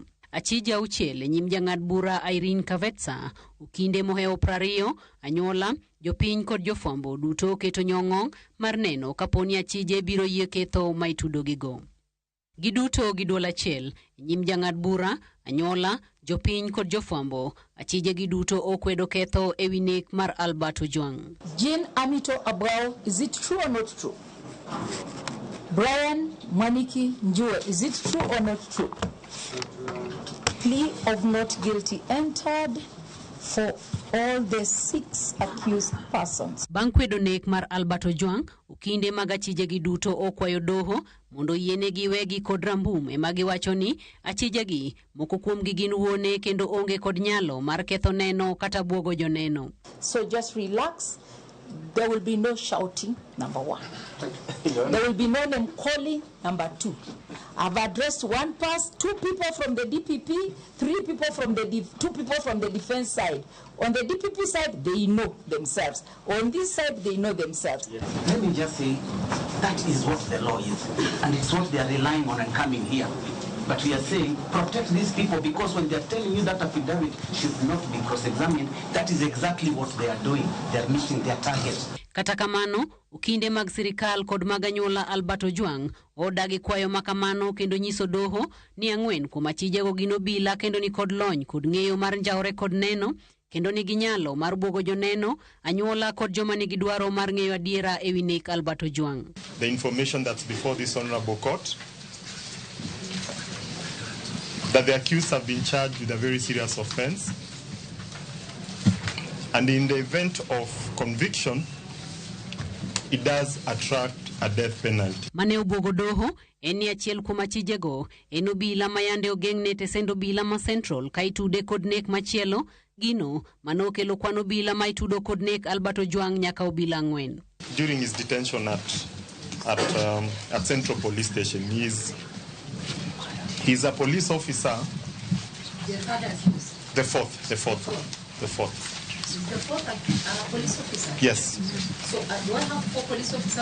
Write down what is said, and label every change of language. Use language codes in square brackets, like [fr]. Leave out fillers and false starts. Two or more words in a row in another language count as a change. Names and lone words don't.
[luo] Achije auchiel e nyim jang'ad bura Irene Kavetsa kinde mohewo 20 anyuola jopiny kod jofwambo duto keto nyong'ong mar neno kaponi achije biro yie ketho ma itudo gigo. Giduto gi duol achiel nyim jang'ad bura anyuola jopiny kod jofwambo achije giduto okwedo ketho ewi nek mar Albert Ojwang. [en] Jean Amito Abrao, is it true or not true? Brian Maniki Njue, is it true or not true? Plea of not guilty entered for all the 6 accused persons. [luo] Bang' kwedo nek mar Albert Ojwang, kinde mag achije gi duto okwayo doho mondo yienegi wegi kod rambum ema giwacho ni achije gi moko kuomgi gin wuone kendo onge kod nyalo mar ketho neno kata buogo joneno. [en] So just relax. There will be no shouting, number 1. There will be no name calling, number 2. I've addressed 1 person, 2 people from the DPP, 3 people from the 2 people from the defense side. On the DPP side, they know themselves. On this side, they know themselves. Yes. Let me just say, that is what the law is, and it's what they are relying on and coming here. But we are saying, protect these people, because when they are telling you that affidavit should not be cross-examined, that is exactly what they are doing. They are missing their target. [luo] Kata kamano, ukinde mag sirikal kod mag anyuola Albert Ojwang odagi kwayo makamano kendo nyiso doho ni 4 kuom achije go gin obila kendo ni kod lony kod ng'eyo mar njawre kod neno kendo ni ginyalo mar buogo joneno anyuola kod joma nigi dwaro mar ng'eyo adiera ewi nek Albert Ojwang. [en] The information that's before this honorable court that the accused have been charged with a very serious offense, and in the event of conviction, it does attract a death penalty. [luo] Mane obuogo doho eni achiel kuom achije go en obila mayande ogeng'ne tesendo obila ma Central ka itude kod nek machielo gino manokelo kwano obila ma itudo kod nek Albert Ojwang nyaka obila 4. [en] During his detention at Central Police Station, he's a police officer. The fourth. The fourth police officer? Yes. So do I have 4 police officers?